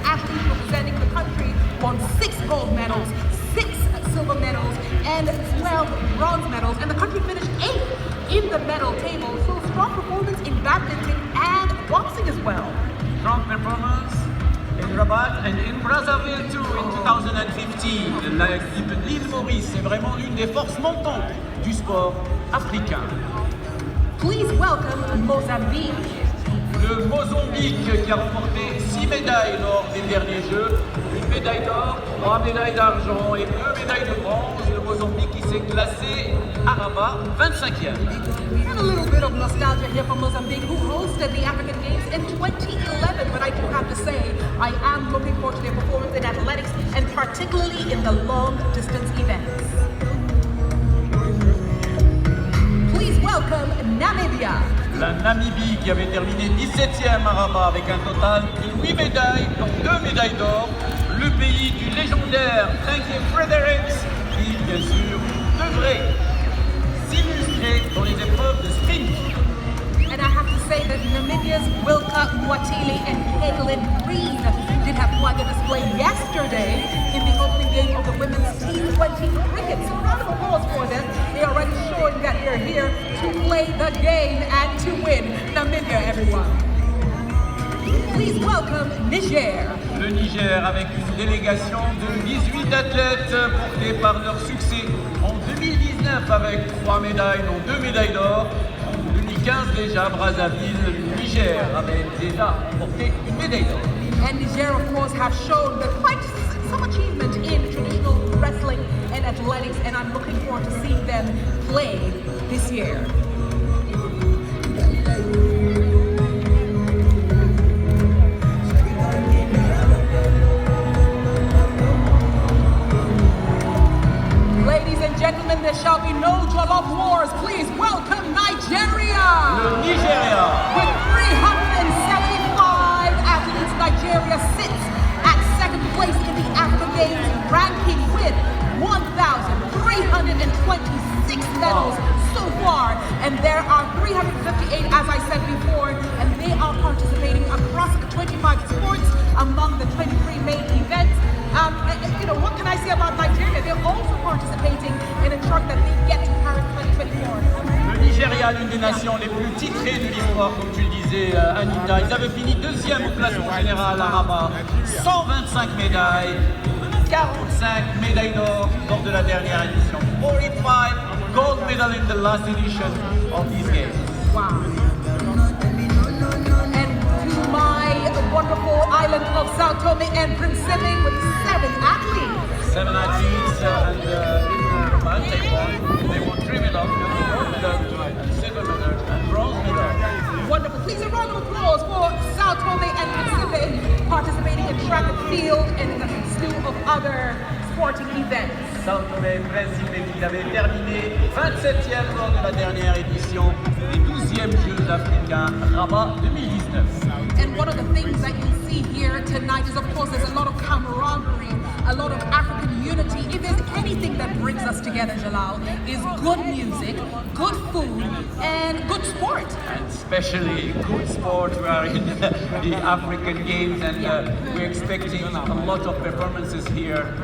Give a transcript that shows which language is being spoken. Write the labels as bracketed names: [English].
[English] Athletes representing the country won 6 gold medals, 6 silver medals, and 12 bronze medals, and the country finished 8th in the medal table, so strong performance in badminton and boxing as well. Strong performance in Rabat and in Brazzaville too in 2015. [French] L'île Maurice est vraiment l'une des forces montantes du sport africain. [English] Please welcome Mozambique. [French] le Mozambique qui a remporté 6 médailles lors des derniers Jeux, une médaille d'or, 3 médailles d'argent et 2 médailles de bronze. Le Mozambique qui s'est classé à Rabat 25e. [English] And a little bit of nostalgia here for Mozambique, who hosted the African Games in 2011. But I do have to say, I am looking forward to their performance in athletics and particularly in the long distance events. Please welcome Namibia. [French] La Namibie qui avait terminé 17e à Rabat avec un total de 8 médailles, dont 2 médailles d'or. Le pays du légendaire Frankie Fredericks qui, bien sûr, devrait s'illustrer dans les épreuves de sprint. [English] And I have to say that Namibia's Wilka Mwatili and Caitlin Green did have quite a display yesterday in the opening game of the women's T20 cricket. So round of applause for them. They are already showing that they're here to play the game and to win. Namibia, everyone. Please welcome Niger. [French] Le Niger avec une délégation de 18 athlètes portés par leur succès en 2019 avec 3 médailles, dont 2 médailles d'or. En 2015 déjà, Brazzaville, le Niger avait déjà porté une médaille d'or. [English] And Niger, of course, have shown that quite some achievement in traditional wrestling and athletics, and I'm looking forward to seeing them play this year. Ladies and gentlemen, there shall be no Jollof wars. Please welcome Nigeria! [French] Le Nigeria! [English] With 375 athletes, Nigeria sits at second place in the African Games ranking with 1,326 medals so far. And there are 358, as I said before, and they are participating across 25 sports among the 23 main events. What can I say about Nigeria? They're also participating in a chart that they get to Paris 2024. [French] Le Nigeria, l'une des nations les plus titrées de l'histoire, comme tu le disais, Anita. Ils avaient fini deuxième au classement général à Rabat. 125 médailles, 45 médailles d'or lors de la dernière édition. [English] 45 gold medal in the last edition of these games. Wow. And to my wonderful island of Sao Tome and Principe with 7 athletes. 7 athletes and in Rabat, they won 3 medals, gold medal, silver medal, and bronze medal. Wonderful. Please a round of applause for Sao Tome and Principe participating in track and field and a slew of other sporting events. [French] Sao Tome et Principe qui avait terminé 27e lors de la dernière édition des 12e Jeux africains Rabat 2019. [English] And one of the things that you see here tonight is, of course, there's a lot of camaraderie, a lot of African unity. If there's anything that brings us together, Jalal, is good music, good food, and good sport. And especially good sport. We are in the African Games and we're expecting a lot of performances here.